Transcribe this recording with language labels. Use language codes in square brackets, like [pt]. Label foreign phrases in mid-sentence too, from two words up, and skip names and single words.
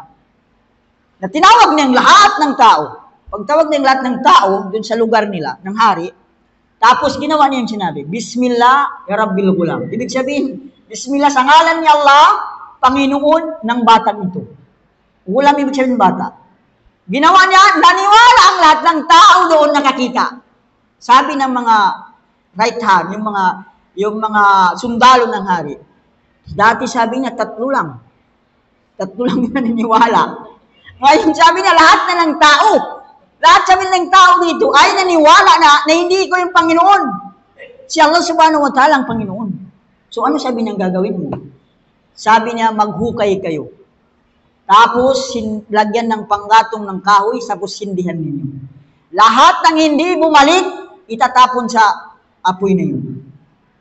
[tl] Na tinawag niya ang lahat ng tao. Pagtawag niya ang lahat ng tao, dun sa lugar nila, ng hari, tapos ginawa niya yung sinabi, [ar] بسم الله، يا رب الغلام. [tl] Ibig sabihin, Bismillah, sa ngalan ni Allah, Panginoon ng batang ito. Ghulam, ibig sabihin ng bata. Ginawa niya, naniwala ang lahat ng tao doon nakakita. Sabi ng mga [en] right hand, [tl] yung mga sundalo ng hari. Dati sabi niya, tatlo lang yung naniniwala. Ngayon sabi niya, lahat na ng tao. Lahat sabi ng tao dito ay naniwala na hindi ko yung Panginoon. Si Allah [ar] سبحانه وتعالى [tl] ang Panginoon. So ano sabi niyang gagawin mo? Sabi niya, maghukay kayo. Tapos, lagyan ng panggatong ng kahoy, tapos sindihan ninyo. Lahat ng hindi bumalik, itatapon sa apoy na yun.